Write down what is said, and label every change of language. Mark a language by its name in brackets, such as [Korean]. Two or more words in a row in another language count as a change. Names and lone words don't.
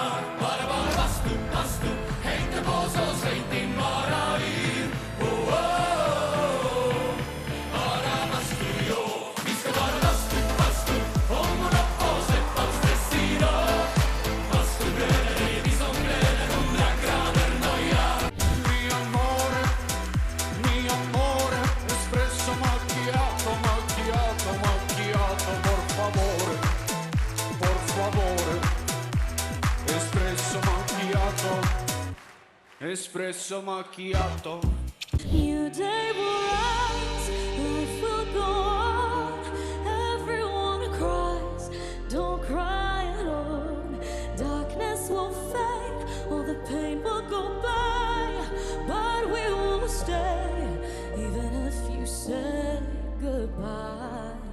[Swedish] Bara bastu, häng dig på så släng din vara i. Oh, oh, oh. Bara bastu, jo. Vi ska bara bastu, ångorna på, släpp all stress idag. Bastubröder är vi som glöder, 100 grader noja. [Italian] Mi amore, espresso macchiato, macchiato, macchiato, por favore, espresso macchiato, espresso macchiato. [English] New day will rise, life will go on. Everyone cries, don't cry alone. Darkness will fade, all the pain will go by, but we will stay, even if you say goodbye.